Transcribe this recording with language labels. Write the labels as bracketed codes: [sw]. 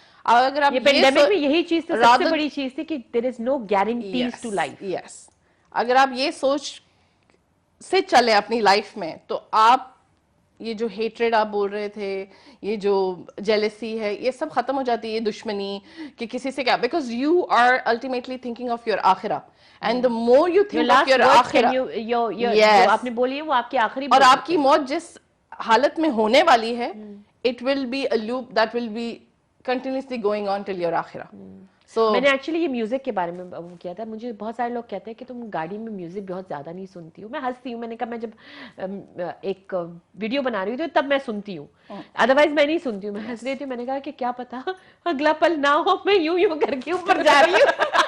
[ur] اگر آپ یہ پینڈیمک میں یہی چیز تو سب سے بڑی چیز تھی کہ [en] there is no guarantees to life. Yes. [ur] اگر آپ یہ سوچ سے چلے اپنی لائف میں تو آپ یہ جو ہیٹریڈ آپ بول رہے تھے, یہ جو جیلسی ہے, یہ سب ختم ہو جاتی ہے. یہ دشمنی کہ کسی سے کیا, [en] because you are ultimately thinking of your آخرہ, and the more you think of your آخرہ, [ur] جو آپ نے بولی ہے وہ آپ کی آخری, اور آپ کی موت جس حالت میں ہونے والی ہے, [en] it will be a loop that will be continuously going on till your آخرہ. [ur] میں نے ایکچولی یہ میوزک کے بارے میں وہ کیا تھا. مجھے بہت سارے لوگ کہتے ہیں کہ تم گاڑی میں میوزک بہت زیادہ نہیں سنتی ہو. میں ہنستی ہوں, میں نے کہا میں جب ایک ویڈیو بنا رہی ہوں تب میں سنتی ہوں, ادروائز میں نہیں سنتی ہوں. میں ہنس رہی تھی, میں نے کہا کہ کیا پتا اگلا پل نہ ہو, میں یوں کر کے اوپر جا رہی ہوں.